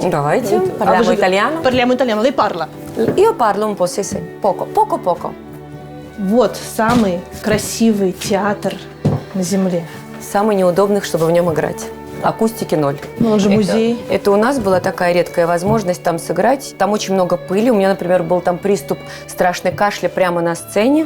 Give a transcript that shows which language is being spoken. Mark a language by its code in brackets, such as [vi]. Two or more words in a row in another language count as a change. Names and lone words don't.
[ru] Давайте. [it] Parliamo italiano. Parliamo italiano. Lei parla. Io parlo un po', sì, sì. Poco. [ru] Вот самый красивый театр на земле. Самый неудобный, чтобы в нем играть. Акустики ноль. Ну, он же музей. Это у нас была такая редкая возможность там сыграть. Там очень много пыли. У меня, например, был там приступ страшной кашля прямо на сцене.